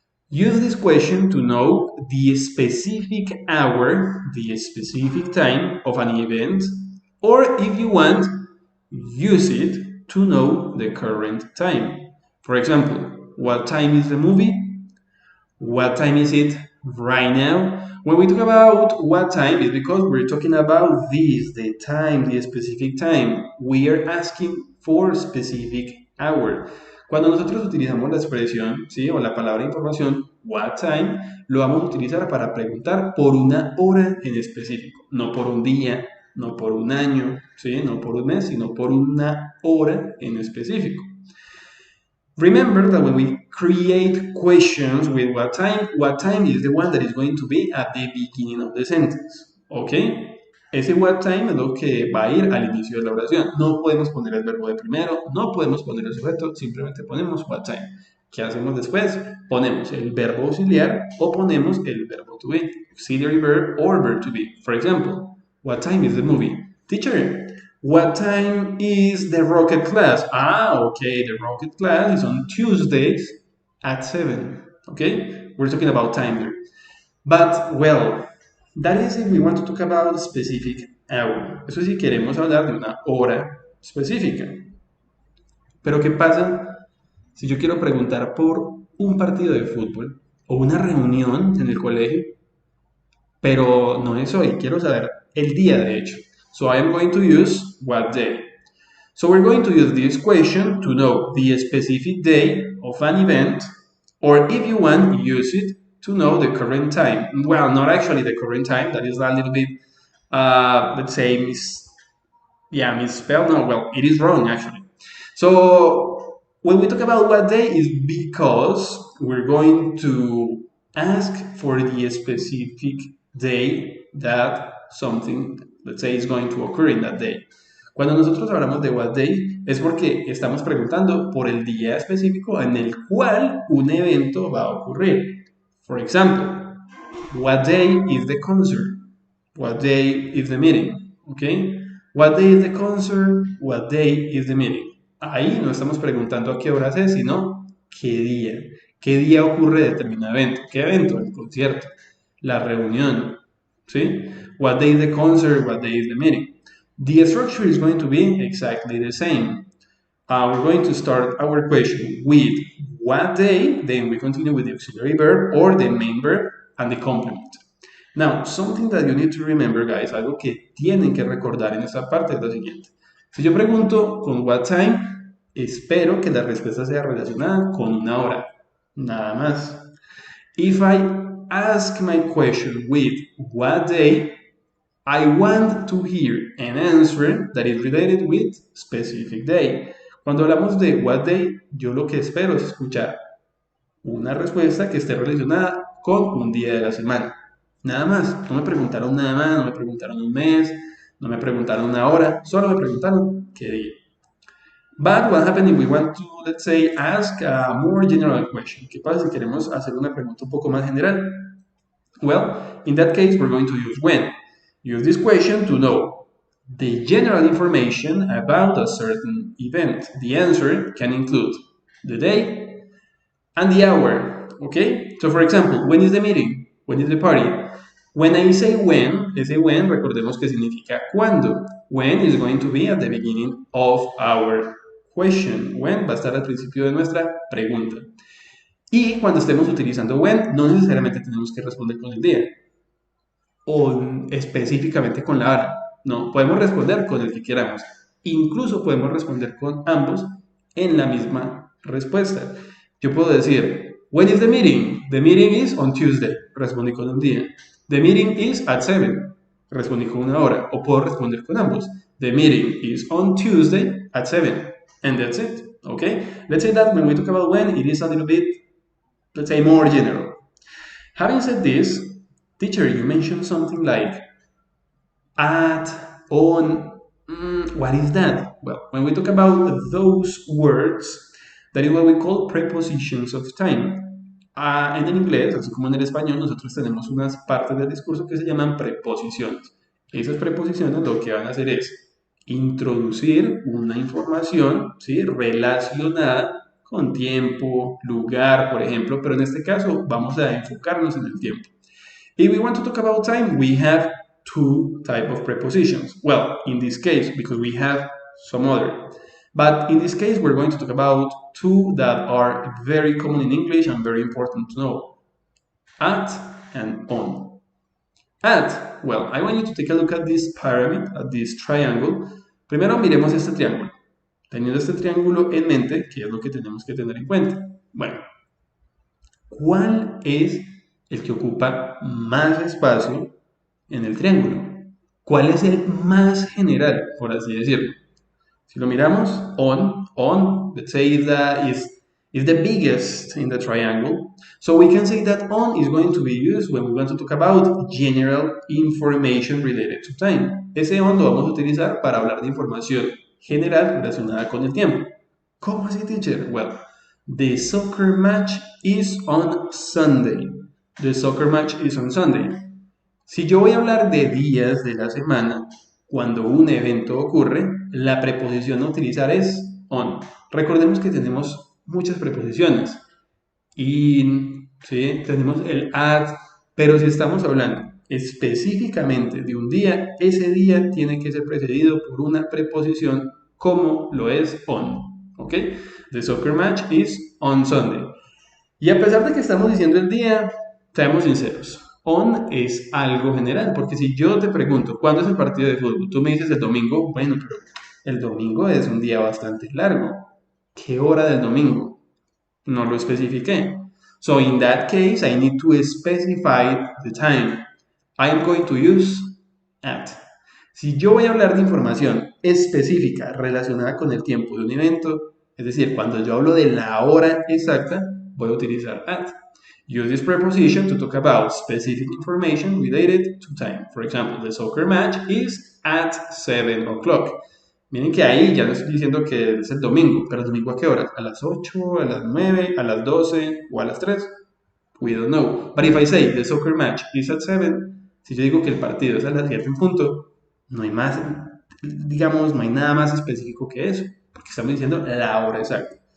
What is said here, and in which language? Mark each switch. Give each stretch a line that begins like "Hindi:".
English: Use this question to know the specific hour, the specific time of an event, or if you want, use it to know the current time. For example, what time is the movie? What time is it right now? When we talk about what time, it's because we're talking about this, the time, the specific time. We are asking for specific hour.
Spanish: Cuando nosotros utilizamos la expresión, ¿sí? O la palabra información,
English: what time,
Spanish: lo vamos a utilizar para preguntar por una hora en específico, no por un día, no por un año, ¿sí? No por un mes, sino por una hora en específico.
English: Remember that when we create questions with what time is the one that is going to be at the beginning of the sentence. ¿Ok?
Spanish: Ese
English: what time
Spanish: es lo que va a ir al inicio de la oración. No podemos poner el verbo de primero, no podemos poner el sujeto, simplemente ponemos
English: what time.
Spanish: ¿Qué hacemos después? Ponemos el verbo auxiliar o ponemos el verbo to be,
English: auxiliary verb or verb to be. For example, what time is the movie? Teacher, what time is the rocket class? Okay, the rocket class is on Tuesdays at 7. Okay, we're talking about time there. But, well, that is if we want to talk about a specific hour.
Spanish: Eso si queremos hablar de una hora específica. Pero, ¿qué pasa si yo quiero preguntar por un partido de fútbol o una reunión en el colegio? Pero no es hoy, quiero saber el día de hecho.
English: So I am going to use what day. So we're going to use this question to know the specific day of an event, or if you want, use it to know the current time. Well, not actually the current time, that is a little bit, let's say, misspelled. No, well, it is wrong actually. So when we talk about what day is because we're going to ask for the specific day that something, let's say, is going to occur in that day.
Spanish: Cuando nosotros hablamos de
English: what day
Spanish: es porque estamos preguntando por el día específico en el cual un evento va a ocurrir.
English: For example, what day is the concert? What day is the meeting? Okay? What day is the concert? What day is the meeting?
Spanish: Ahí no estamos preguntando a qué horas es, sino qué día. ¿Qué día ocurre determinado evento? ¿Qué evento? El concierto, la reunión. ¿Sí?
English: What day is the concert? What day is the meeting? The structure is going to be exactly the same. We're going to start our question with what day, then we continue with the auxiliary verb or the main verb and the complement. Now, something that you need to remember, guys,
Spanish: algo que tienen que recordar en esta parte es lo siguiente. Si yo pregunto con
English: what time,
Spanish: espero que la respuesta sea relacionada con una hora, nada más.
English: If I ask my question with what day, I want to hear an answer that is related with specific day.
Spanish: Cuando hablamos de
English: what day,
Spanish: yo lo que espero es escuchar una respuesta que esté relacionada con un día de la semana. Nada más. No me preguntaron nada más, no me preguntaron un mes, no me preguntaron una hora, solo me preguntaron qué día.
English: But what happens if we want to, let's say, ask a more general question?
Spanish: ¿Qué pasa si queremos hacer una pregunta un poco más general?
English: Well, in that case, we're going to use when. Use this question to know the general information about a certain event. The answer can include the day and the hour, okay? So for example, when is the meeting? When is the party? When I say when,
Spanish: ese when, recordemos que significa cuándo.
English: When is going to be at the beginning of our question.
Spanish: When va a estar al principio de nuestra pregunta. Y cuando estemos utilizando when, no necesariamente tenemos que responder con el día o específicamente con la hora. No, podemos responder con el que queramos. Incluso podemos responder con ambos en la misma respuesta. Yo puedo decir,
English: when is the meeting? The meeting is on Tuesday.
Spanish: Respondí con un día.
English: The meeting is at 7.
Spanish: Respondí con una hora. O puedo responder con ambos.
English: The meeting is on Tuesday at 7. And that's it. Okay? Let's say that when we talk about when, it is a little bit, let's say, more general. Having said this, teacher, you mentioned something like at, on, what is that? Well, when we talk about those words, that is what we call prepositions of time.
Spanish: En el inglés, así como en el español, nosotros tenemos unas partes del discurso que se llaman preposiciones. Esas preposiciones lo que van a hacer es introducir una información, ¿sí?, relacionada con tiempo, lugar, por ejemplo, pero en este caso vamos a enfocarnos en el tiempo.
English: If we want to talk about time, we have two type of prepositions. Well, in this case, because we have some other. But in this case, we're going to talk about two that are very common in English and very important to know. At and on. At, well, I want you to take a look at this pyramid, at this triangle.
Spanish: Primero miremos este triángulo. Teniendo este triángulo en mente, ¿qué es lo que tenemos que tener en cuenta? Bueno, ¿cuál es el que ocupa más espacio en el triángulo? ¿Cuál es el más general, por así decirlo? Si lo miramos,
English: on, let's say that is the biggest in the triangle. So we can say that on is going to be used when we want to talk about general information related to time.
Spanish: Ese on lo vamos a utilizar para hablar de información general relacionada con el tiempo. ¿Cómo así, teacher?
English: Well, the soccer match is on Sunday. The soccer match is on Sunday.
Spanish: Si yo voy a hablar de días de la semana, cuando un evento ocurre, la preposición a utilizar es on. Recordemos que tenemos muchas preposiciones. In, ¿sí? Tenemos el at, pero si estamos hablando específicamente de un día, ese día tiene que ser precedido por una preposición como lo es on. ¿Ok?
English: The soccer match is on Sunday.
Spanish: Y a pesar de que estamos diciendo el día, seamos sinceros. On es algo general, porque si yo te pregunto, ¿cuándo es el partido de fútbol? Tú me dices el domingo, bueno, pero el domingo es un día bastante largo. ¿Qué hora del domingo? No lo especifiqué.
English: So in that case, I need to specify the time. I am going to use at.
Spanish: Si yo voy a hablar de información específica relacionada con el tiempo de un evento, es decir, cuando yo hablo de la hora exacta, voy a utilizar at.
English: Use this preposition to talk about specific information related to time. For example, the soccer match is at 7 o'clock.
Spanish: Miren que ahí ya no estoy diciendo que es el domingo, pero el domingo ¿a qué hora? ¿A las 8, a las 9, a las 12 o a las 3?
English: We don't know. But if I say the soccer match is at 7,
Spanish: si yo digo que el partido es a las 7 en punto, no hay más, digamos, no hay nada más específico que eso, porque estamos diciendo la hora exacta.